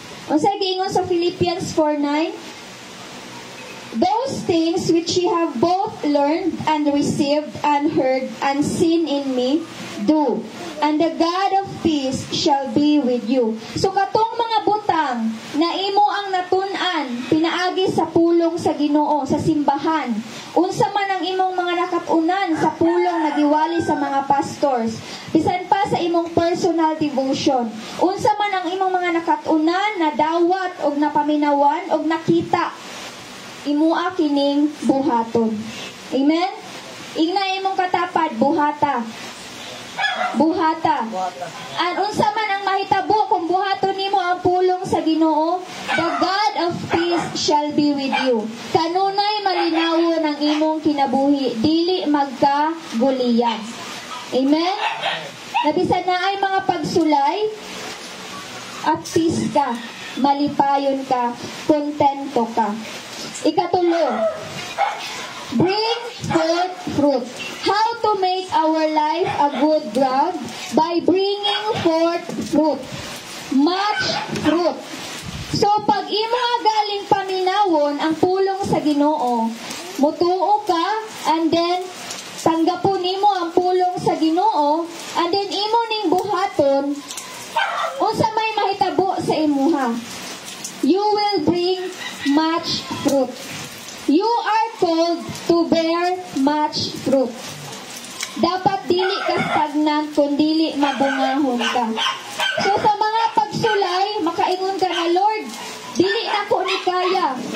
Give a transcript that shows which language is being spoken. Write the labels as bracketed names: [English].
[Cebuano] Unsay giingon sa Philippians 4:9? [English] Those things which ye have both learned and received and heard and seen in me, do, and the God of peace shall be with you. [Cebuano] So katong mga butang na imo ang natun-an pinaagi sa pulong sa Ginoo sa simbahan, unsa man ang imong mga nakatunan sa pulong nagiwali sa mga pastors, bisan pa sa imong personal devotion, unsa man ang imong mga nakatunan na dawat og napaminawan og nakita, imua kining buhaton. Amen? Ingna imong katapad, buhata. Buhata. At unsa man ang mahitabo kung buhaton nimo ang pulong sa Ginoo, [English] the God of peace shall be with you. [Cebuano] Kanunay malinawon ang imong kinabuhi, dili magkaguliyan. Amen? Nabisan na ay mga pagsulay, at peace ka, malipayon ka, kontento ka. [English] Ikatulo, bring forth fruit. How to make our life a good ground? By bringing forth fruit. Much fruit. [Cebuano] So, pag imo galing paminawon ang pulong sa Ginoo, mutuo ka, and then, tanggapon nimo ang pulong sa Ginoo, and then imo ning buhaton, unsa may mahitabo sa imuha? [English] You will bring much fruit. You are called to bear much fruit. [Cebuano] Dapat dili ka stagnant, kundi mabungahon ka. So sa mga pagsulay, makaingon ka na, Lord, dili na ko ni kaya.